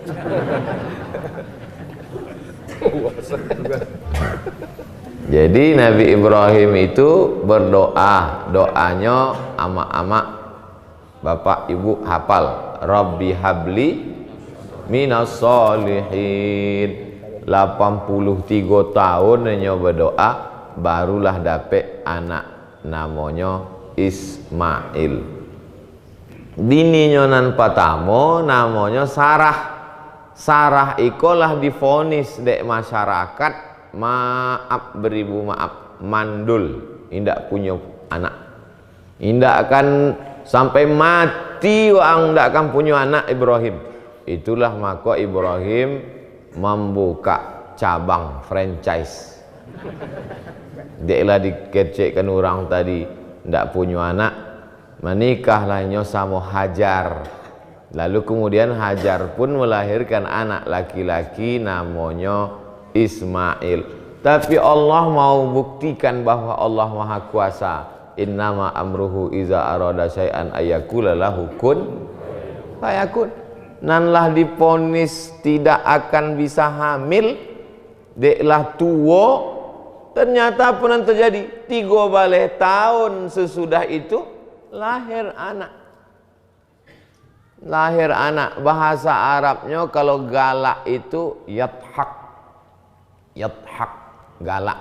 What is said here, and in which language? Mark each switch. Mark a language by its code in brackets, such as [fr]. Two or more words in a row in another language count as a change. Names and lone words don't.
[id] Jadi Nabi Ibrahim itu berdoa, doanya ama-ama bapak ibu hafal, [ar] رب هب لي من الصالحين. [id] 83 tahun hanya berdoa, barulah dapet anak namanya Ismail. [min] Bininya nan patamo namanya Sarah. Sarah ikolah divonis dek masyarakat, maaf beribu maaf, mandul, indak punya anak, indak akan sampai mati wang ndak akan punya anak Ibrahim. [id] Itulah maka Ibrahim membuka cabang franchise. [min] Deklah dikecekkan orang tadi ndak punya anak, menikahlahnya sama Hajar. [id] Lalu kemudian Hajar pun melahirkan anak laki-laki namanya Ismail. Tapi Allah mau buktikan bahwa Allah Maha Kuasa. [ar] إنما أمره إذا أراد شيئا أن يقول له كن فيكون. [id] Nanlah diponis tidak akan bisa hamil, deklah tua, ternyata pun yang terjadi 3 tahun sesudah itu lahir anak. Lahir anak, bahasa Arabnya kalau galak itu yathak, yathak, galak.